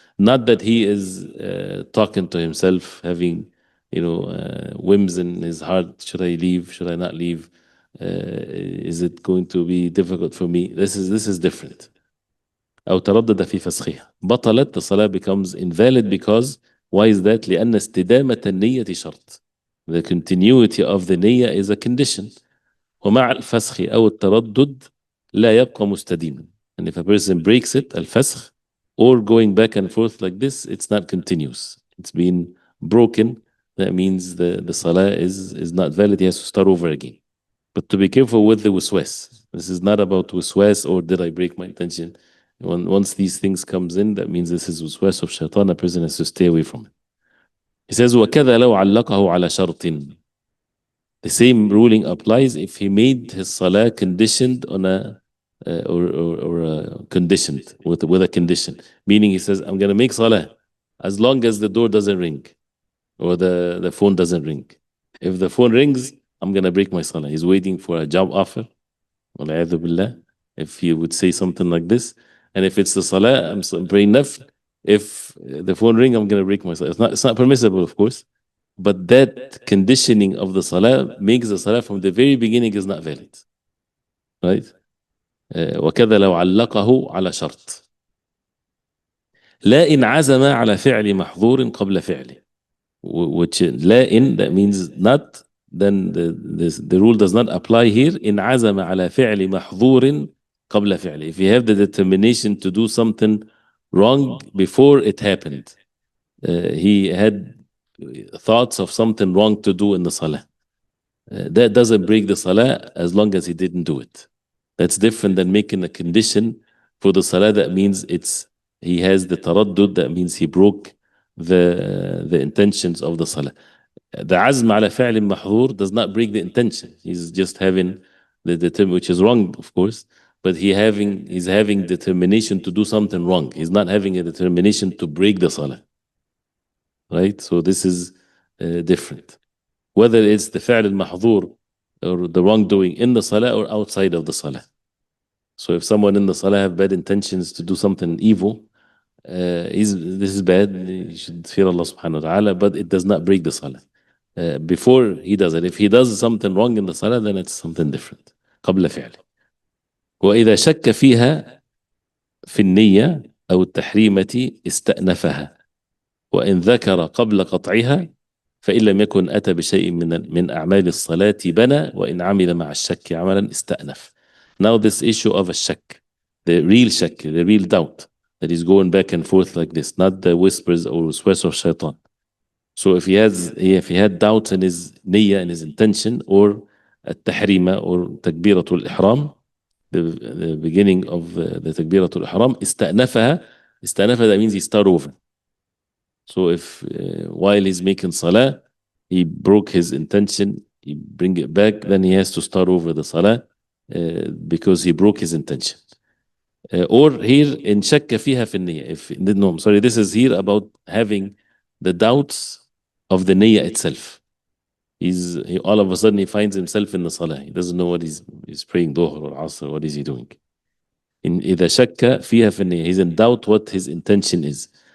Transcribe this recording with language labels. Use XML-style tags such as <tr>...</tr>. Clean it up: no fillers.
<en>Not that he is talking to himself, having whims in his heart. Should I leave? Should I not leave? Is it going to be difficult for me? This is different.</en> <ar>أو تردد في فسخها بطلت,</ar> <en>the salah becomes invalid because, why is that?</en> <ar>لأن استدامة النية شرط.</ar> <en>The continuity of the niyyah is a condition.</en> <ar>ومع الفسخ أو التردد لا يبقى مستديما.</ar> <en>And if a person breaks it, الفسخ, or going back and forth like this, it's not continuous. It's been broken. That means the salah is not valid. He has to start over again. But to be careful with the waswas. This is not about waswas or did I break my intention. Once these things comes in, that means this is waswas of shaitan. A person has to stay away from it. He says,</en> <ar>وَكَذَا لَوْ عَلَّقَهُ عَلَى شَرْطٍ.</ar> <en>The same ruling applies if he made his salah conditioned on or conditioned with a condition. Meaning he says, I'm going to make salah as long as the door doesn't ring or the phone doesn't ring. If the phone rings, I'm going to break my salah. He's waiting for a job offer. If he would say something like this. And if it's the salah, I'm praying nafl. If the phone ring, I'm going to break my salah. It's not permissible, of course. But that conditioning of the salah makes the salah from the very beginning is not valid. Right?</en> <ar>وكذا لو علقه على شرط. لا إن عزم على فعل محظور قبل فعله.</ar> <en>Which</en> <ar>لا إن,</ar> <en>that means not, then the rule does not apply here.</en> <ar>إن عزم على فعل محظور قبل فعله.</ar> <en>If you have the determination to do something wrong before it happened, he had thoughts of something wrong to do in the salah. That doesn't break the salah as long as he didn't do it. That's different than making a condition for the salah. That means he has the taraddud. That means he broke the intentions of the salah. The azm ala fa'l mahdur does not break the intention. He's just having the determination, which is wrong, of course. But he's having determination to do something wrong. He's not having a determination to break the salah. Right? So this is different. Whether it's the fa'l al-mahdur or the wrongdoing in the salah or outside of the salah. So if someone in the salah have bad intentions to do something evil, this is bad. You should fear Allah subhanahu wa ta'ala, but it does not break the salah. Before he does it, if he does something wrong in the salah, then it's something different.</en> <ar>قبل فعله. وإذا شك فيها في النية أو التحريمة استأنفها. وإن ذكر قبل قطعها فإن لم يكن أتى بشيء من أعمال الصلاة بنى وإن عمل مع الشك عملا استأنف.</ar> <en>Now this issue of a shak, the real shak, the real doubt that is going back and forth like this, not the whispers or waswas of shaitan. So if he had doubts in his niyyah and his intention, or at-tahrima or takbiratul ihram, the beginning of the takbiratul ihram, ista'nafaha, that means he start over. So if while he's making salah, he broke his intention, he bring it back, then he has to start over the salah because he broke his intention. Or here</en> <ar>إن شك فيها في النية.</ar> <en>If no, sorry, this is here about having the doubts of the niyyah itself. He all of a sudden he finds himself in the salah. He doesn't know what he's praying dhuhr or asr. What is he doing?</en> <ar>إذا شك فيها في النية,</ar> <en>he's in doubt what his intention is.</en>